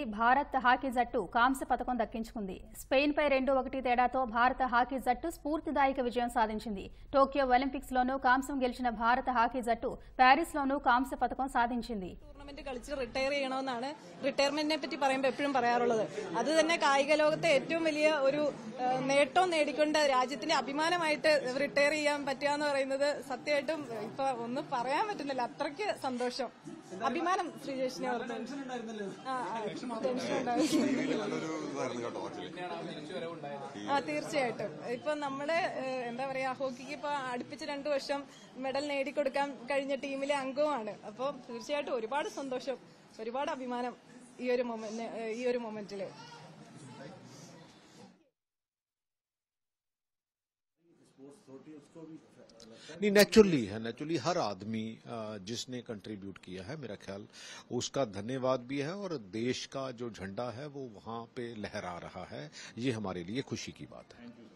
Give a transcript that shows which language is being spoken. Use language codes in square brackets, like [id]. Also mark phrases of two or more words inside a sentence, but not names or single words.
[te] భారత్ హాకీ జట్టు కాంస్య పతకం దక్కించుకుంది. స్పెయిన్ పై 2-1 తేడాతో భారత హాకీ జట్టు స్ఫూర్తిదాయక విజయం సాధించింది. టోక్యో ఒలింపిక్స్ లోనూ కాంస్యం గెలిచిన భారత హాకీ జట్టు ప్యారిస్ లోనూ [ml] കാംസ്യ പതക്കം സാധിച്ചിട്ടുണ്ട്. ടൂർണമെന്റ് കളിച്ച് റിട്ടയർ ചെയ്യണമെന്നാണ് റിട്ടയർമെന്റിനെ പറ്റി പറയുമ്പോൾ എപ്പോഴും പറയാറുള്ളത്. അത് തന്നെ കായിക ലോകത്തെ ഏറ്റവും വലിയ ഒരു നേട്ടം നേടിക്കൊണ്ട് രാജ്യത്തിന്റെ അഭിമാനമായിട്ട് റിട്ടയർ ചെയ്യാൻ പറ്റുക എന്ന് പറയുന്നത് സത്യമായിട്ടും ഇപ്പൊ ഒന്നും പറയാൻ പറ്റുന്നില്ല. അത്രയ്ക്ക് സന്തോഷം, അഭിമാനം. ശ്രീജേഷിനെ ഓർത്ത് ടെൻഷൻ തീർച്ചയായിട്ടും. ഇപ്പൊ നമ്മുടെ എന്താ പറയാ, ഹോക്കിക്ക് ഇപ്പൊ അടുപ്പിച്ച് 2 വർഷം മെഡൽ നേടിക്കൊടുക്കാൻ കഴിഞ്ഞ ടീമിലെ അംഗവുമാണ്. അപ്പോൾ തീർച്ചയായിട്ടും ഒരുപാട് സന്തോഷം, ഒരുപാട് അഭിമാനം ഈ ഒരു മൊമെന്റില്. [hi] नहीं, नेचुरली है, नेचुरली हर आदमी जिसने कंट्रीब्यूट किया है, मेरा ख्याल उसका धन्यवाद भी है और देश का जो झंडा है वो वहां पे लहरा रहा है, ये हमारे लिए खुशी की बात है.